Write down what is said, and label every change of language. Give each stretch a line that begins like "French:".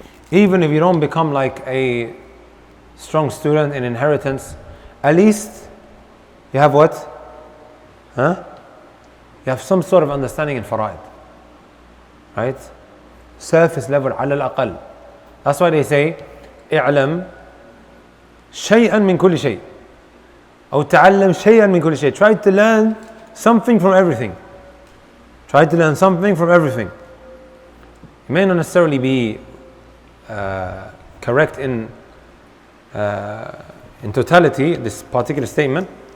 English: Even if you don't become like a strong student in inheritance, at least you have what? Huh? You have some sort of understanding in fara'id. Right? Surface level,
Arabic: على الأقل.
English: That's why they say,
Arabic: اعلم شيئا من كل شيء. أو تعلم شيئا من كل شيء.
English: Try to learn something from everything. Try to learn something from everything. It may not necessarily be correct in totality, this particular statement.